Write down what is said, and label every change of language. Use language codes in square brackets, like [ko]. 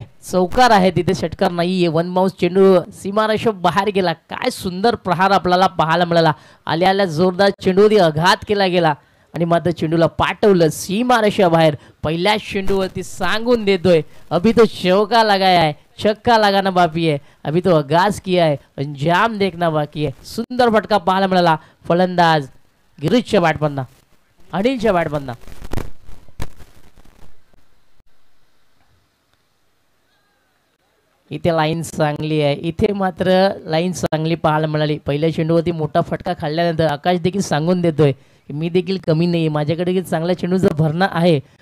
[mr] चौकार आहे तिथे, षटकार नाहीये. वन माउस चेंडू सीमारेषा बाहेर गेला. काय सुंदर प्रहार आपल्याला पाहायला मिळाला. आल्या आल्या जोरदार चेंडूवरती आघात केला गेला आणि मात्र चेंडूला पाठवलं सीमारेषा बाहेर. पहिल्या चेंडूवरती सांगून देतोय [hi] अभी तो चौका लगाया है, छक्का लगाना बाकी है, अभी तो आगाज किया है, अंजाम देखना बाकी है. [mr] सुंदर फटका पाहायला मिळाला. फलंदाज गिरीशच्या बॅटमधना, अनिलच्या बॅटमधना. इथे लाईन चांगली आहे. इथे मात्र लाईन चांगली पाहायला मिळाली. पहिल्या चेंडूवरती मोठा फटका खाल्ल्यानंतर आकाश देखील सांगून देतोय की मी देखील कमी नाही, माझ्याकडे देखील चांगल्या चेंडूचं भरणं आहे.